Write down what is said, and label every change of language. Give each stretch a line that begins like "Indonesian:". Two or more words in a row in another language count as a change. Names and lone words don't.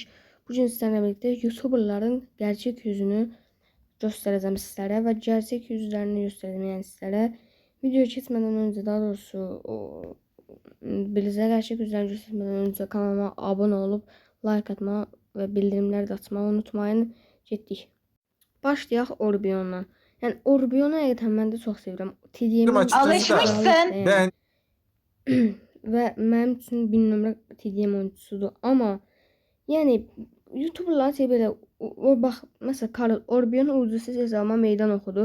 Turkish: Bugün sizlerle birlikte YouTuberların gerçek yüzünü göstereceğim sizlere ve gerçek yüzlerini göstereceğim yani sizlere. Videoya geçmeden önce, daha doğrusu bize gerçek yüzlerini göstermeden önce kanalıma abone olup like atma ve bildirimleri de açmayı unutmayın.
Azerbaijani: Getdik. Başlayaq Orbion'dan. Yəni Orbionu həqiqətən mən də çox sevirəm. TDM'in Alışmışsın. yəni. Və mənim üçün 1000 nömrə TDM oyuncusudur. Amma yəni YouTuberlar belə bax məsələn Karl Orbion ulduzsuz hesabıma meydan oxudu.